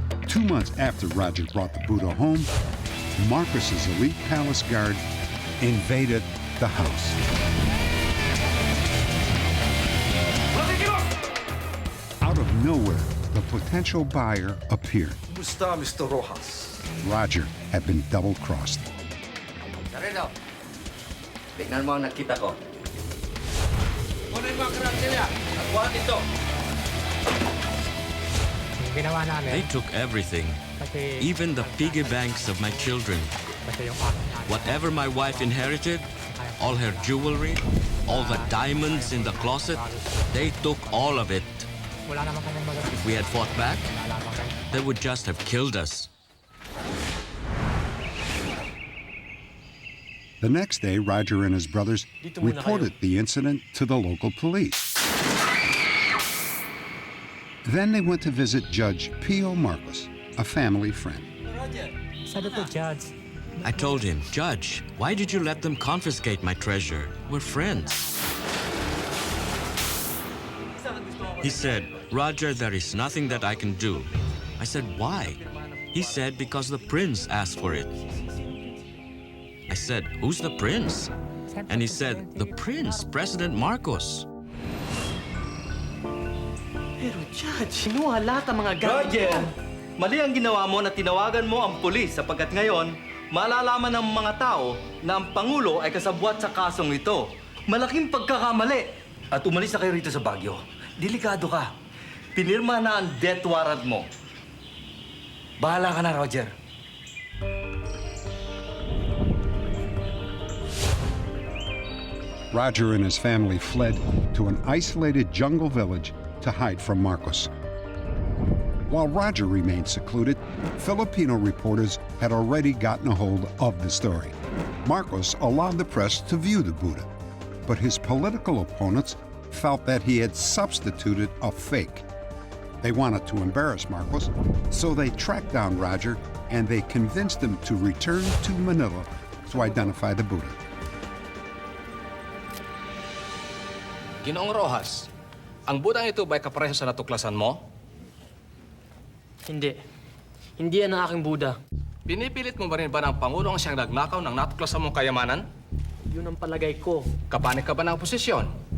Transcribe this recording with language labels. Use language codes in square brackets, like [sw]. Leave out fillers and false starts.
[en] Two months after Roger brought the Buddah home, Marcos's elite palace guard invaded the house. Out of nowhere, the potential buyer appeared. [tl] Kumusta, Mr. Rojas? [en] Roger had been double-crossed. [tl] Karino, tignan mo ang nakita ko. Kunin mo ang karantilya at buhat ito. [en] They took everything, even the piggy banks of my children. Whatever my wife inherited, all her jewelry, all the diamonds in the closet, they took all of it. If we had fought back, they would just have killed us. The next day, Roger and his brothers reported the incident to the local police. Then they went to visit Judge Pio Marcos, a family friend. I told him, Judge, why did you let them confiscate my treasure? We're friends. He said, Roger, there is nothing that I can do. I said, why? He said, because the prince asked for it. I said, who's the prince? And he said, the prince, President Marcos. [tl] Pero Judge, kinuha lahat ang mga gamit mo. Mali ang ginawa mo na tinawagan mo ang pulis sapagkat ngayon, malalaman ng mga tao na ang Pangulo ay kasabwat sa kasong ito. Malaking pagkakamali. At umalis na kayo rito sa Baguio. Delikado ka. Pinirma na ang death warrant mo. Bahala ka na, Roger. [en] Roger and his family fled to an isolated jungle village to hide from Marcos. While Roger remained secluded, Filipino reporters had already gotten a hold of the story. Marcos allowed the press to view the Buddah, but his political opponents felt that he had substituted a fake. They wanted to embarrass Marcos, so they tracked down Roger and they convinced him to return to Manila to identify the Buddah. [tl] Ginoong Rojas, ang Buddah ito ba'y kapareho sa natuklasan mo? Hindi. Hindi yan ang aking Buddah. Pinipilit mo ba rin ba ng Pangulo ang siyang nagnakaw ng natuklasan mong kayamanan? Yun ang palagay ko. Kapanig ka ba ng oposisyon?